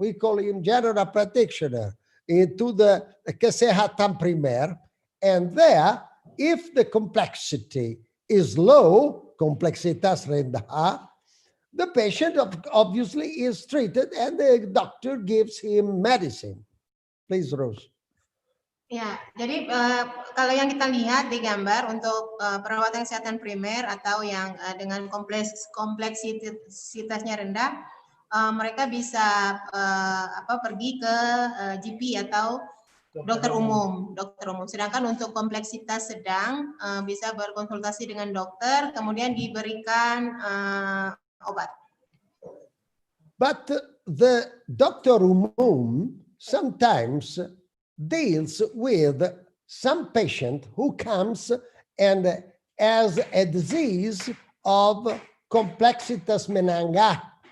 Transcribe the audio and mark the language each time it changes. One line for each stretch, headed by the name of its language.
English: We call him general practitioner, to the
Indonesian: kesehatan primer,
English: and there, if the complexity is low,
Indonesian: kompleksitas rendah,
English: the patient obviously is treated and the doctor gives him medicine. Please, Rose.
Indonesian: Ya, jadi kalau yang kita lihat di gambar untuk perawatan kesehatan primer atau yang dengan kompleksitasnya rendah, mereka bisa pergi ke GP atau dokter umum. Sedangkan untuk kompleksitas sedang bisa berkonsultasi dengan dokter, kemudian diberikan obat.
English: But the doctor umum sometimes deals with some patient who comes and has a disease of
Indonesian: complexitas menanga.